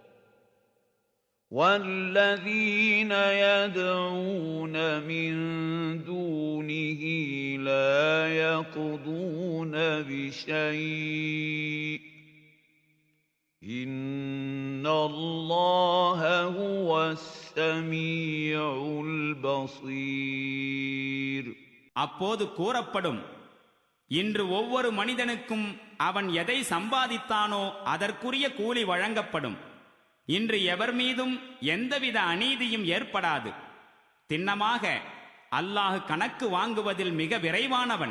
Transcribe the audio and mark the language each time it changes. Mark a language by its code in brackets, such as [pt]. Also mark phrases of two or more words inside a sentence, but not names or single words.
[ar] والذين يدعون من دونه لا يقضون بشيء إن الله هو السميع البصير. [ta] அப்போது கூறப்படும், இன்று ஒவ்வொரு மனிதனுக்கும் அவன் எதை சம்பாதித்தானோ அதற்குரிய கூலி வழங்கப்படும். இன்று எவர் மீதும் எந்தவித அநீதியும் ஏற்படாது. திண்ணமாக அல்லாஹ் கணக்கு வாங்குவதில் மிக விரைவானவன்.